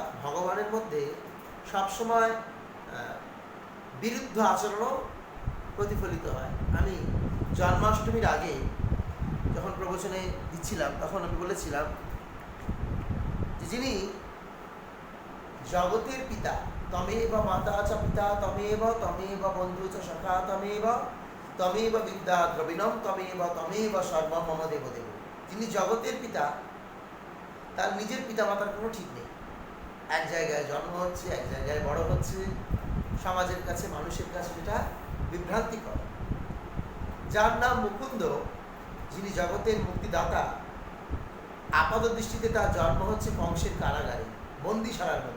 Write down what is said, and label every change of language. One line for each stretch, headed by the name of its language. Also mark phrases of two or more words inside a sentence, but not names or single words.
Bangla: ভগবানের মধ্যে সবসময় বিরুদ্ধ আচরণও প্রতিফলিত হয়। আমি জন্মাষ্টমীর আগে যখন প্রবচনে দিচ্ছিলাম তখন আমি বলেছিলাম যে যিনি জগতের পিতা,
Sanskrit: তমেব মাতা চ পিতা তমেব, তমেব বন্ধু চ সখা তমেব, তমেব বিদ্যা দ্রবিণম তমেব সর্বম মম দেব দেব।
Bangla: যিনি জগতের পিতা, তার নিজের পিতা মাতার কোনো ঠিক নেই। এক জায়গায় জন্ম হচ্ছে, এক জায়গায় বড় হচ্ছে, সমাজের কাছে, মানুষের কাছে সেটা বিভ্রান্তিকর। যার নাম মুকুন্দ, যিনি জগতের মুক্তিদাতা, আপাত দৃষ্টিতে তার জন্ম হচ্ছে কংসের কারাগারে, বন্দিশালার মধ্যে।